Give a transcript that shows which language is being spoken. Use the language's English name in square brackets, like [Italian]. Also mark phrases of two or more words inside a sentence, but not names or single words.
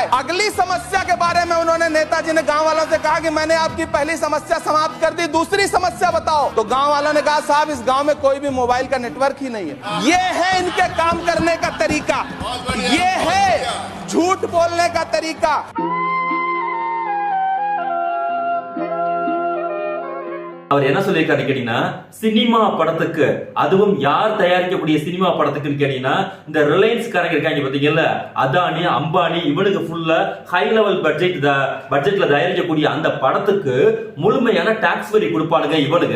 [Hindi] अगली समस्या के बारे में उन्होंने नेताजी ने गांव वालों से कहा कि मैंने आपकी पहली समस्या समाप्त कर दी, दूसरी समस्या बताओ. तो गांव वालों ने कहा साहब इस गांव में कोई भी मोबाइल का नेटवर्क ही नहीं है. ये है इनके काम करने का तरीका, ये है झूठ बोलने का तरीका. [Tamil] அவர் என்ன சொல்லியிருக்காரு கேட்டீங்கன்னா, சினிமா படத்துக்கு, அதுவும் யார் தயாரிக்கக்கூடிய சினிமா படத்துக்குன்னு கேட்டீங்கன்னா, இந்த ரிலையன்ஸ் காரங்க இருக்காங்க பாத்தீங்கல்ல, அதானி அம்பானி, இவனுக்கு ஃபுல்லா [English] high level budget [Tamil] தயாரிக்கக்கூடிய அந்த படத்துக்கு முழுமையான டாக்ஸ் வரி கொடுப்பானுங்க இவனுங்க.